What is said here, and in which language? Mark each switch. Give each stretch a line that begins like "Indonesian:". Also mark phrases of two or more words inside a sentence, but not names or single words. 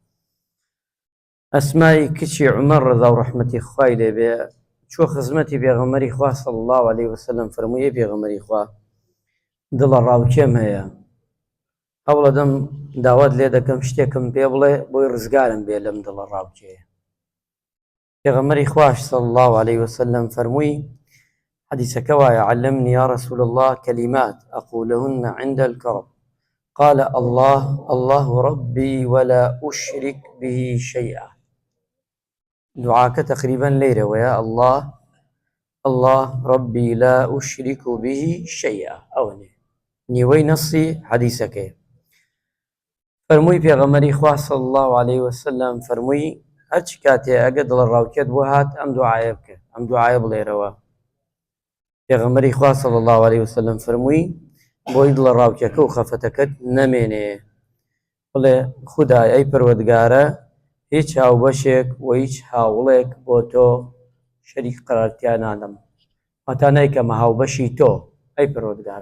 Central Kurdish: ئەسمای کچی عومەر ڕەضا و ڕەحمەتی خوای لێبێ چوە خزمەتی پێغەمبەری خوا
Arabic: صلی الله عەلەیهی وسەلەم
Central Kurdish: فەرمووی: ئەی پێغەمبەری خوا، دڵە ڕاوکێم هەیە، هەوڵ دەدەم داوات لێ دەکەم شتێکم پێ بڵێ بۆی ڕزگارم بێ لەم دڵە ڕاوکێیە. پێغەمبەری خواش
Arabic: صلی الله عەلەیهی وسەلەم
Central Kurdish: فەرمووی، حەدیثەکە وایە:
Arabic: علمني يا رسول الله كلمات أقولهن عند الكرب قال الله ربي ولا أشرك به شيئا.
Central Kurdish: دعاکە تقریبا لێرە وەیە
Arabic: الله ربي لا أشرك به شيئا.
Central Kurdish: ئەوەنێ نیوەی نەسی حەدیثەکەیە. فەرمووی پێغەمبەری خوا
Arabic: صلی الله عەلەیهی وسەلەم
Central Kurdish: فەرمووی: هەرچی کاتێ ئەگە دڵە ڕاوکێت بۆ هات ئەم دوعایە بکە، ئەم دوعایە بڵێرەوە. پێغەمبەری خوا
Arabic: صلی الله عەلەیهی وسەلەم
Central Kurdish: فەرمووی: بۆی دڵە ڕاوکێکە و خەفەتەکەت نەمێنێ، بڵێ خودای ئەی پەروەردگارە، هیچ هاوبەشێک و هیچ هاوڵێک بۆ تۆ شەریک قەرارتیا نادەم، واتە نایکەمە هاوبەشی تۆ ئەی پەروەردگارە.